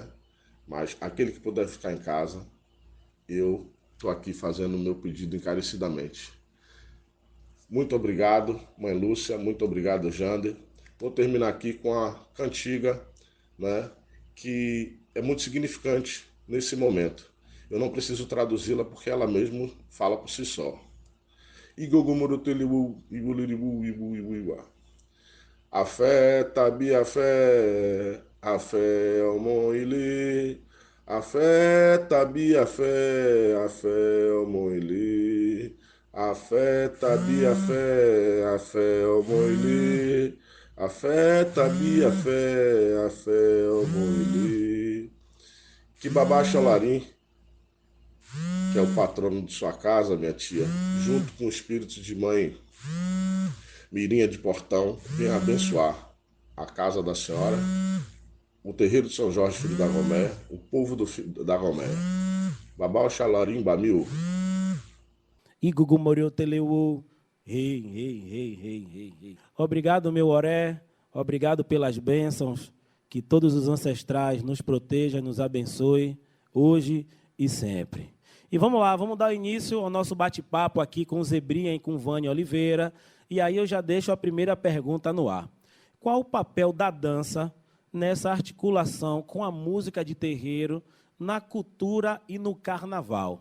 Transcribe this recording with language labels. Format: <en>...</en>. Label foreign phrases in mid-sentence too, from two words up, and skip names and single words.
<pt>Mas aquele que puder ficar em casa, eu estou aqui fazendo o meu pedido encarecidamente. Muito obrigado, mãe Lúcia, muito obrigado, Jander. Vou terminar aqui com a cantiga, né, que é muito significante nesse momento. Eu não preciso traduzi-la porque ela mesmo fala por si só. Igogomoroteliu, ibuliribu, ibu, ibu, ibu.</pt> <yo>A fé, tabi a fé, ọmọ ilé. A fé, tabi a fé, ọmọ ilé. A fé, tabi a fé, ọmọ ilé. A fé, tabi a fé, ọmọ ilé.</yo> <pt>Que babá Xalarim, que que é o patrono de sua casa, minha tia, junto com o espírito de mãe Mirinha de Portão, venha abençoar a casa da senhora, o terreiro de São Jorge, filho da Goméia, o povo da Goméia. Babá Oxalarim Bamil. E Gugu Moreu Teleu. Rei, rei, rei, rei, rei, rei. Obrigado, meu Oré. Obrigado pelas bênçãos. Que todos os ancestrais nos protejam, nos abençoe, hoje e sempre. E vamos lá, vamos dar início ao nosso bate-papo aqui com o Zebrinha e com o Vânia Oliveira. E aí eu já deixo a primeira pergunta no ar. Qual o papel da dança nessa articulação com a música de terreiro, na cultura e no carnaval?</pt>